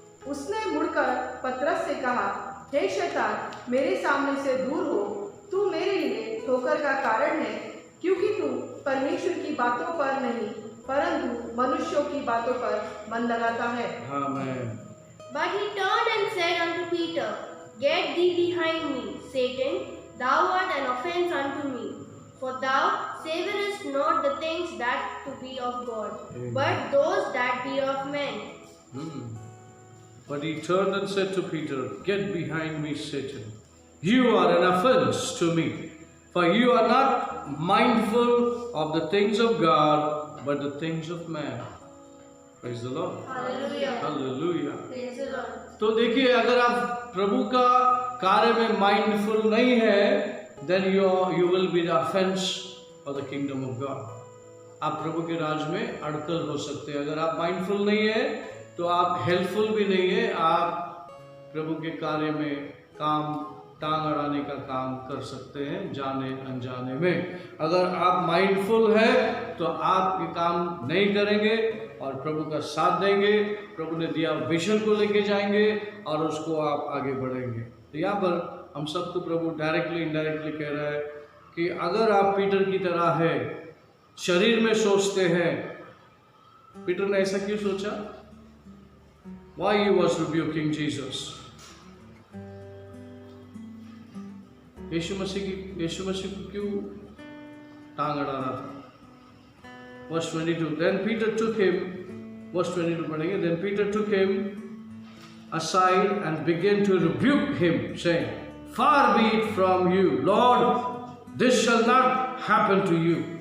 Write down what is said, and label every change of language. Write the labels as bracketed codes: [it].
[hi] उसने मुड़कर पतरस से कहा, हे शैतान, मेरे सामने से दूर हो, तू मेरे लिए ठोकर का कारण है, क्योंकि तू परमेश्वर की बातों पर नहीं परंतु मनुष्यों की बातों पर मन लगाता है। आमीन। [en] But he turned and said unto Peter, Get thee behind me, Satan, thou art an offense unto me, for thou savourest not the things that to be of God, but those that be of men. But he turned and said to Peter, Get behind me, Satan. You are an offense to me, for you are not mindful of the things of God, but the things of man. Praise the Lord। Hallelujah। Hallelujah। Praise the Lord। [hi] तो देखिए, अगर आप प्रभु का कार्य में mindful नहीं है, [en] then you will be the offense for the kingdom of God। [hi] आप प्रभु के राज में अड़कल हो सकते हैं। अगर आप माइंडफुल नहीं है तो आप हेल्पफुल भी नहीं है, आप प्रभु के कार्य में टांग अड़ाने का काम कर सकते हैं जाने अनजाने में। अगर आप माइंडफुल है तो आप ये काम नहीं करेंगे और प्रभु का साथ देंगे, प्रभु ने दिया विजन को लेके जाएंगे और उसको आप आगे बढ़ेंगे। तो यहाँ पर हम सबको प्रभु डायरेक्टली इनडायरेक्टली कह रहा है कि अगर आप पीटर की तरह है, शरीर में सोचते हैं। पीटर ने ऐसा क्यों सोचा? [en] Why he was rebuking Jesus? [hi] यीशु मसीह को क्यों टांग अड़ा रहा था? [en] Verse 22, then Peter took him, verse 22 [hi] पढ़ेंगे, [en] then Peter took him aside and began to rebuke him, saying, Far be it from you, Lord, this shall not happen to you।